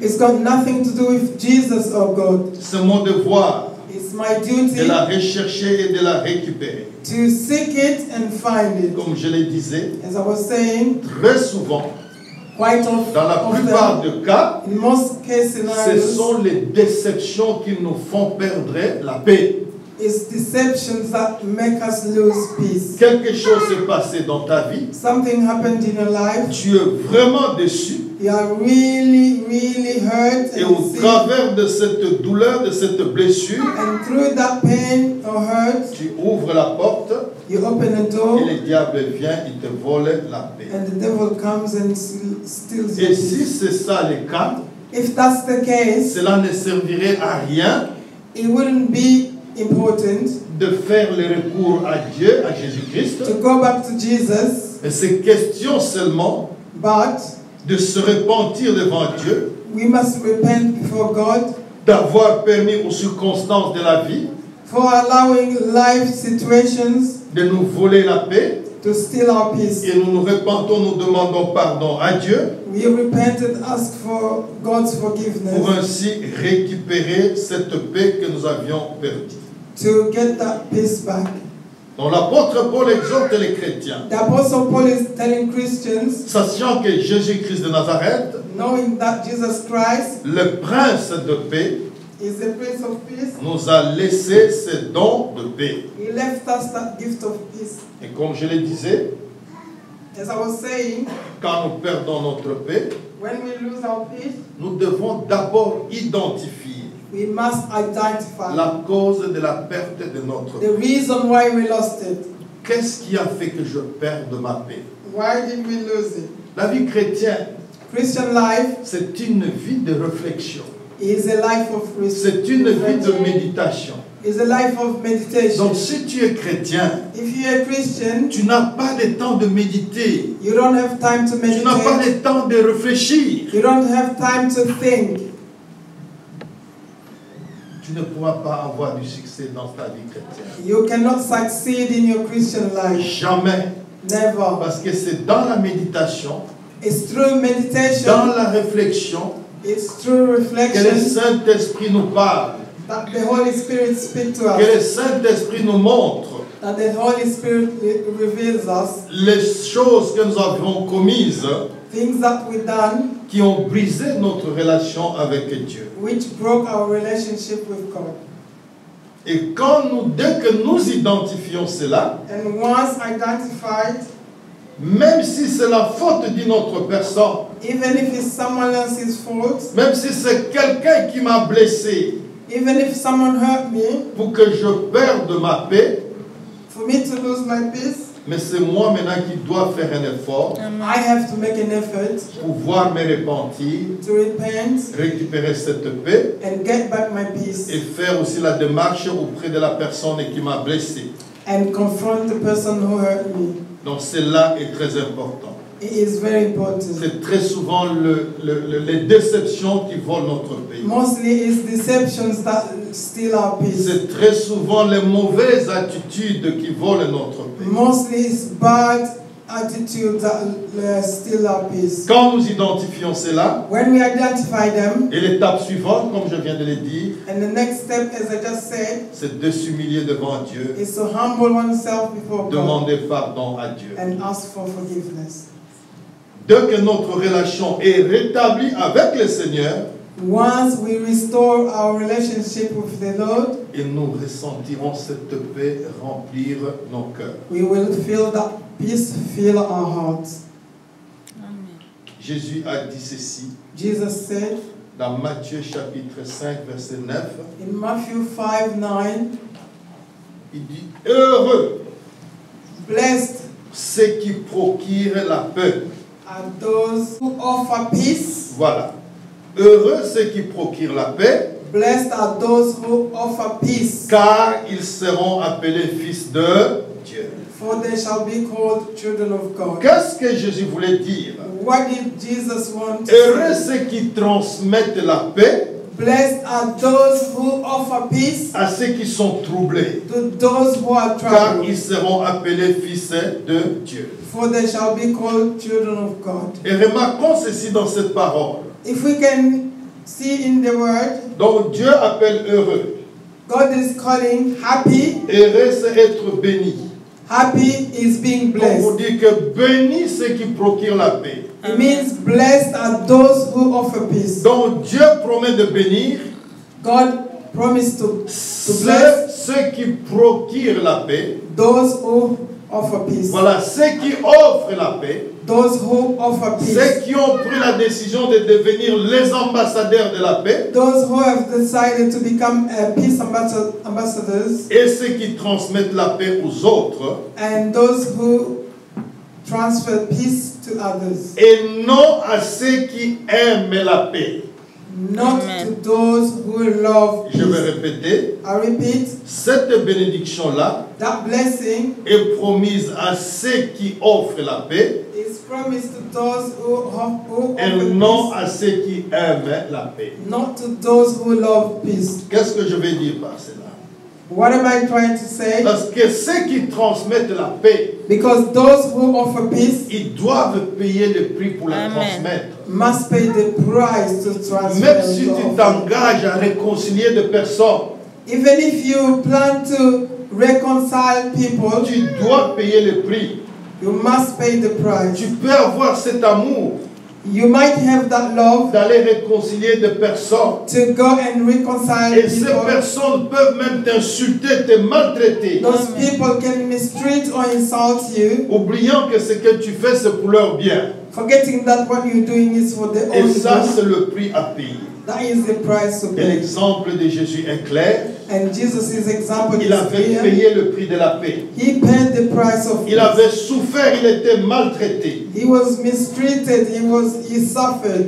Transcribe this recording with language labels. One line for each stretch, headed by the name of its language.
English: It's got nothing to do with Jesus or God.
French: C'est mon devoir
English: It's my
French: de
English: duty
French: la rechercher et de la récupérer.
English: to seek it and find it.
French: Comme je le disais,
English: As I was saying,
French: très souvent,
English: quite
French: dans la plupart
English: often,
French: des cas,
English: in most case
French: ce
English: scenarios,
French: sont les déceptions qui nous font perdre la paix.
English: it's deceptions that make us lose peace.
French: Quelque chose s'est passé dans ta vie,
English: Something happened in your life.
French: tu es vraiment déçu,
English: You are really, really hurt
French: et
English: and
French: au
English: sick.
French: travers de cette douleur, de cette blessure,
English: And through that pain or hurt,
French: tu ouvres la porte
English: you open a door,
French: et le diable vient, il te vole la paix.
English: and the devil comes and steals your
French: Et si
English: peace.
French: c'est ça le cas,
English: If that's the case,
French: cela ne servirait à rien
English: it wouldn't be important
French: de faire le recours à Dieu, à Jésus-Christ.
English: to go back to Jesus,
French: Mais c'est question seulement
English: but
French: de se repentir devant Dieu,
English: we must repent before God
French: d'avoir permis aux circonstances de la vie
English: for allowing life situations
French: de nous voler la paix.
English: to steal our peace.
French: Et nous nous repentons, nous demandons pardon à Dieu
English: We repent and ask for God's
French: pour
English: forgiveness
French: ainsi récupérer cette paix que nous avions perdue.
English: to get that peace back.
French: Donc l'apôtre Paul exhorte les chrétiens,
English: The Apostle Paul is telling Christians,
French: sachant que Jésus-Christ de Nazareth,
English: knowing that Jesus Christ
French: le prince de paix,
English: is the Prince of Peace,
French: nous a laissé ce don de paix.
English: He left us that gift of peace.
French: Et comme je le disais,
English: As I was saying,
French: quand nous perdons notre paix,
English: when we lose our peace,
French: nous devons d'abord identifier
English: We must identify
French: la cause de la perte de notre
English: the
French: paix.
English: reason why we lost it.
French: Qu'est-ce qui a fait que je perde ma paix?
English: Why did we lose it?
French: La vie chrétienne,
English: Christian life
French: c'est une vie de réflexion.
English: is a life of
French: C'est une vie de méditation.
English: Is a life of meditation.
French: Donc si tu es chrétien,
English: If you're a Christian,
French: tu n'as pas le temps de méditer.
English: you don't have time to
French: Tu n'as pas
English: meditate.
French: le temps de réfléchir.
English: You don't have time to think.
French: Tu ne pourras pas avoir du succès dans ta vie chrétienne.
English: You cannot succeed in your Christian life.
French: Jamais.
English: Never.
French: Parce que c'est dans la méditation,
English: It's through
French: dans
English: meditation,
French: la réflexion,
English: it's through
French: que le
English: reflection
French: Saint-Esprit nous parle,
English: that the Holy Spirit speaks to
French: que
English: us,
French: le Saint-Esprit nous montre
English: that the Holy Spirit reveals us
French: les choses que nous avons commises
English: things that we've done
French: qui ont brisé notre relation avec Dieu.
English: which broke our relationship with God.
French: Et dès que nous identifions cela,
English: And once identified,
French: même si c'est la faute d'une autre personne,
English: even if it's someone else's fault,
French: même si c'est quelqu'un qui m'a blessé,
English: even if someone hurt me,
French: pour que je perde ma paix,
English: for me to lose my peace,
French: mais c'est moi maintenant qui dois faire un effort
English: I have to make an effort
French: pour pouvoir me repentir,
English: to repent
French: récupérer cette paix
English: and get back my peace
French: et faire aussi la démarche auprès de la personne qui m'a blessé.
English: and confront the person who hurt me.
French: Donc cela est très important.
English: It is very important.
French: C'est très souvent les déceptions qui volent notre pays.
English: Mostly it's deceptions that steal our peace.
French: C'est très souvent les mauvaises attitudes qui volent notre pays.
English: Mostly it's bad attitudes that steal our peace.
French: Quand nous identifions cela,
English: When we identify them,
French: et l'étape suivante, comme je viens de le dire,
English: and the next step, as I just said,
French: c'est de s'humilier devant Dieu,
English: is to humble oneself before God
French: demander pardon à Dieu.
English: and ask for forgiveness.
French: Dès que notre relation est rétablie avec le Seigneur,
English: Once we restore our relationship with the Lord,
French: et nous ressentirons cette paix remplir nos cœurs.
English: we will feel that peace fill our hearts.
French: Jésus a dit ceci
English: Jesus said
French: dans Matthieu chapitre 5 verset 9.
English: in Matthew 5:9,
French: Il dit « Heureux
English: blessed
French: ceux qui procurent la paix.
English: are those who offer peace. »
French: Voilà. Heureux ceux qui procurent la paix,
English: Blessed are those who offer peace,
French: car ils seront appelés fils de Dieu.
English: for they shall be called children of God.
French: Qu'est-ce que Jésus voulait dire?
English: What did Jesus want to
French: Heureux
English: say?
French: ceux qui transmettent la paix
English: Blessed are those who offer peace
French: à ceux qui sont troublés,
English: to those who are
French: car
English: troubled,
French: ils seront appelés fils de Dieu.
English: for they shall be called children of God.
French: Et remarquons ceci dans cette parole.
English: If we can see in the word,
French: Donc Dieu appelle heureux.
English: God is calling happy.
French: Heureux c'est être béni.
English: Happy is being
French: Donc pour
English: blessed.
French: dire que béni ceux qui procurent la paix.
English: It means blessed are those who offer peace.
French: Donc Dieu promet de bénir
English: God promised to
French: ceux,
English: bless
French: ceux qui procurent la paix.
English: those who offer peace.
French: Voilà, ceux qui offrent la paix.
English: Those who offer peace.
French: Ceux qui ont pris la décision de devenir les ambassadeurs de la paix.
English: Those who have decided to become peace ambassadors.
French: Et ceux qui transmettent la paix aux autres.
English: And those who transfer peace to others.
French: Et non à ceux qui aiment la paix.
English: Not to those who love
French: Je vais
English: peace.
French: répéter.
English: I repeat,
French: Cette bénédiction-là
English: that blessing
French: est promise à ceux qui offrent la paix
English: is promised to those who offer
French: et non
English: peace,
French: à ceux qui aiment la paix.
English: not to those who love peace.
French: Qu'est-ce que je vais dire par cela?
English: What am I trying to say?
French: Parce que ceux qui transmettent la paix,
English: Because those who offer peace
French: ils doivent payer le prix pour la
English: Amen.
French: transmettre.
English: must pay the price to transfer.
French: Même si tu
English: offer.
French: t'engages à réconcilier des personnes,
English: Even if you plan to reconcile people,
French: tu dois payer le prix.
English: you must pay the price.
French: Tu peux avoir cet amour
English: You might have that love
French: d'aller réconcilier des personnes.
English: to go and reconcile
French: Et ces
English: people.
French: personnes peuvent même t'insulter, te maltraiter,
English: Those people can mistreat or insult you,
French: oubliant que ce que tu fais, c'est pour leur bien.
English: forgetting that what you're doing is for their
French: Et
English: own
French: ça,
English: good.
French: c'est le prix à payer.
English: That is the price to
French: Et
English: pay.
French: l'exemple de Jésus est clair.
English: And Jesus' example
French: Il
English: is
French: avait
English: clear.
French: payé le prix de la paix.
English: He paid the price of
French: Il avait souffert, il était maltraité.
English: He was mistreated, he suffered.